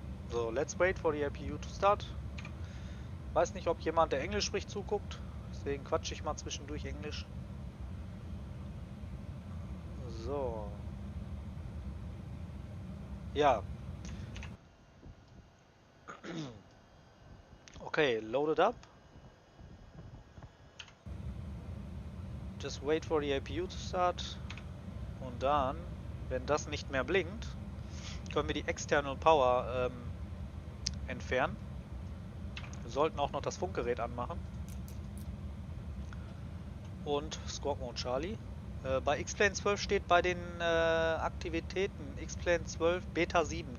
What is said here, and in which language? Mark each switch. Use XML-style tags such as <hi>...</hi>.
<en>So, let's wait for the APU to start.</en> <de>Weiß nicht, ob jemand, der Englisch spricht, zuguckt. Deswegen quatsche ich mal zwischendurch Englisch. So. Ja.</de> <en>Okay, loaded up. just wait for the APU to start.</en> <de>Und dann, wenn das nicht mehr blinkt, können wir die External Power entfernen. Wir sollten auch noch das Funkgerät anmachen. Und Squawk Mode Charlie. Bei Xplane 12 steht bei den Aktivitäten Xplane 12 Beta 7.</de>